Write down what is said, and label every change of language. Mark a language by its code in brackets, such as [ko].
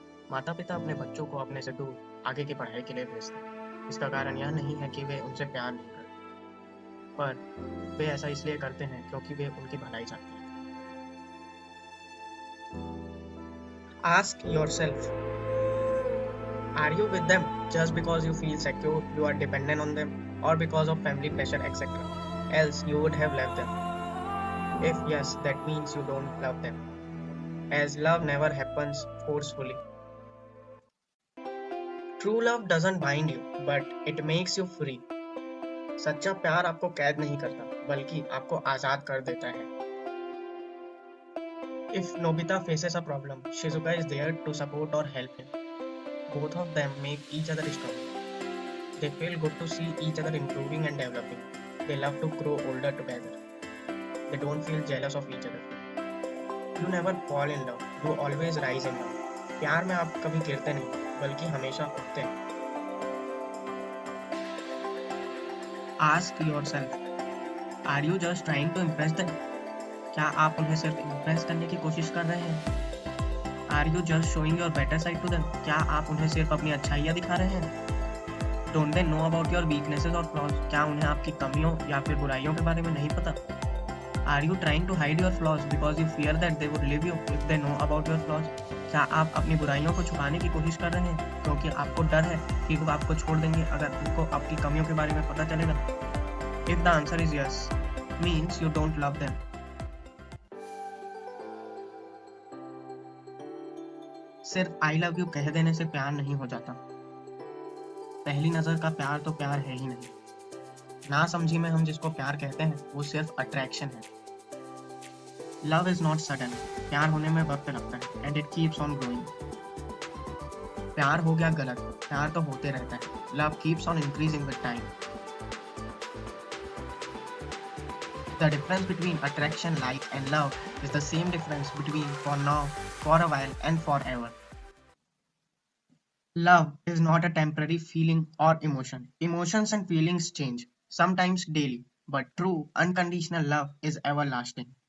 [hi] माता पिता अपने बच्चों को अपने से दूर आगे की पढ़ाई के लिए भेजते हैं। इसका कारण यह नहीं है कि वे उनसे प्यार नहीं करते, पर वे ऐसा इसलिए करते हैं क्योंकि वे उनकी भलाई चाहते हैं। [en] Ask yourself, are you with them just because you feel secure, you are dependent on them, or because of family pressure, etc.? Else you would have left them. If yes, that means you don't love them, as love never happens forcefully. True love doesn't bind you, but it makes you free. [hi] सच्चा प्यार आपको कैद नहीं करता, बल्कि आपको आजाद कर देता है। [en] If Nobita faces a problem, Shizuka is there to support or help him. Both of them make each other strong. They feel good to see each other improving and developing. They love to grow older together. They don't feel jealous of each other. You never fall in love, you always rise in love. [hi] प्यार में आप कभी गिरते नहीं, बल्कि हमेशा उठते हैं। [en] Ask yourself, are you just trying to impress them? [hi] क्या आप उन्हें सिर्फ इम्प्रेस करने की कोशिश कर रहे हैं? [en] Are you just showing your better side to them? [hi] क्या आप उन्हें सिर्फ अपनी अच्छाइयाँ दिखा रहे हैं? [en] Don't they know about your weaknesses or flaws? [hi] क्या उन्हें आपकी कमियों या फिर बुराइयों के बारे में नहीं पता? [en] Are you trying to hide your flaws because you fear that they would leave you if they know about your flaws? [hi] क्या आप अपनी बुराइयों को छुपाने की कोशिश कर रहे हैं क्योंकि आपको डर है कि वो आपको छोड़ देंगे अगर उनको आपकी कमियों के बारे में पता चलेगा? [en] If the answer is yes, means you don't love them. [hi] सिर्फ [en] I love you [hi] कह देने से प्यार नहीं हो जाता। पहली नजर का प्यार तो प्यार है ही नहीं। ना समझी में हम जिसको प्यार कहते हैं वो सिर्फ अट्रैक्शन है। [en] Love is not sudden. [hi] प्यार होने में वक्त लगता है [en] and it keeps on growing. [hi] प्यार हो गया गलत, प्यार तो होते रहता है. [en] Love keeps on increasing with time. The difference between attraction, like, and love is the same difference between for now, for a while, and forever. Love is not a temporary feeling or emotion. Emotions and feelings change, sometimes daily, but true, unconditional love is everlasting.